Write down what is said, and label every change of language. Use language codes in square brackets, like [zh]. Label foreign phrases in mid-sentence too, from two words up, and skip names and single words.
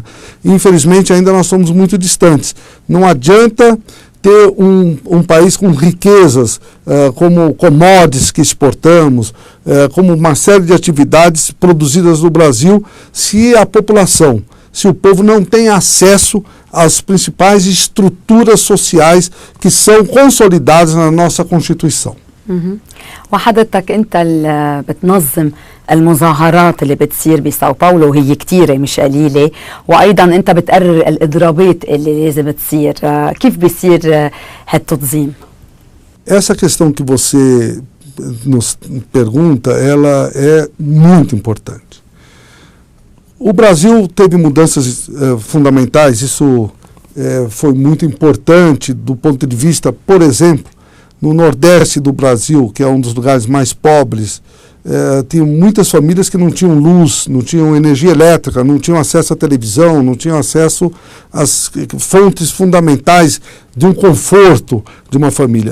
[pt] Infelizmente ainda nós somos muito distantes. Não adianta ter um país com riquezas como commodities que exportamos, como uma série de atividades produzidas no Brasil, se a população, se o povo não tem acesso às principais estruturas sociais que são consolidadas na nossa Constituição. [ar] وحضرتك انت اللي بتنظم المظاهرات اللي بتصير بساو باولو، وهي كتيرة مش قليلة، وايضا انت بتقرر الاضرابات اللي لازم تصير، كيف بيصير هالتنظيم؟ [pt] Essa questão que você nos pergunta, ela é muito importante. O Brasil teve mudanças fundamentais, isso foi muito importante do ponto de vista, por exemplo, no Nordeste do Brasil, que é um dos lugares mais pobres, tinham muitas famílias que não tinham luz, não tinham energia elétrica, não tinham acesso à televisão, não tinham acesso às fontes fundamentais de um conforto de uma família.